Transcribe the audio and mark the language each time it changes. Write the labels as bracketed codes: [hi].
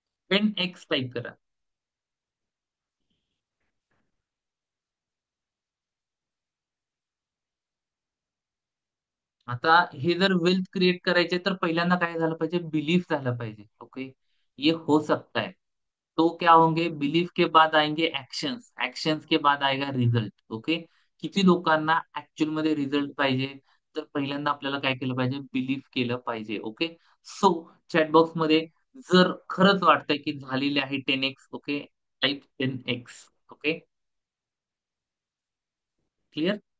[mr] 10x type करा. आता हे जर वेल्थ क्रिएट करायचे तर पहिल्यांदा काय झालं पाहिजे, बिलीफ झालं पाहिजे. [hi] ओके, ये हो सकता है. तो क्या होंगे, बिलीफ के बाद आएंगे एक्शंस, एक्शंस के बाद आएगा रिझल्ट. [mr] ओके, किती लोकांना ऍक्च्युअल मध्ये रिझल्ट पाहिजे, तर पहिल्यांदा आपल्याला काय केलं पाहिजे, बिलीफ केलं पाहिजे. ओके, सो चॅटबॉक्स मध्ये जर खरंच वाटतंय की झालेले आहे 10x, okay, type 10x. Okay, clear.